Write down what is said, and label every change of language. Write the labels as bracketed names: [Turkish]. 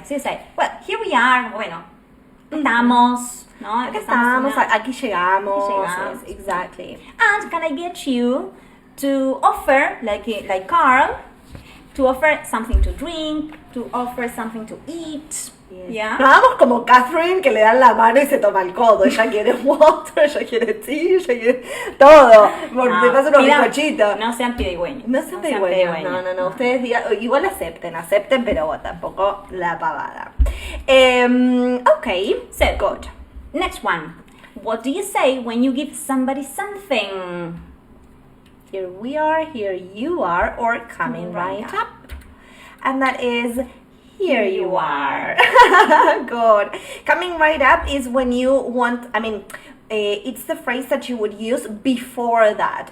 [English] So you say, well, here we are. [Spanish] Bueno, estamos, ¿no? Acá estamos, una- aquí llegamos. Aquí llegamos. [English] Yes, exactly. And can I get you to offer, like Carl, to offer something to drink, to offer something to eat? Yes. Yeah. [Spanish] Nos damos como Catherine, que le dan la mano y se toma el codo. Ella quiere water, ella quiere tea, ella quiere todo. Te paso unos mira, bizcochitos. No sean pidigüeños. No sean pedigüeños. No. Ustedes digan, igual acepten, pero tampoco la pavada. [English] Okay, So, good. next one. What do you say when you give somebody something? Here we are, here you are, or coming right up. And that is, here you are. Good. Coming right up is when you want, it's the phrase that you would use before that.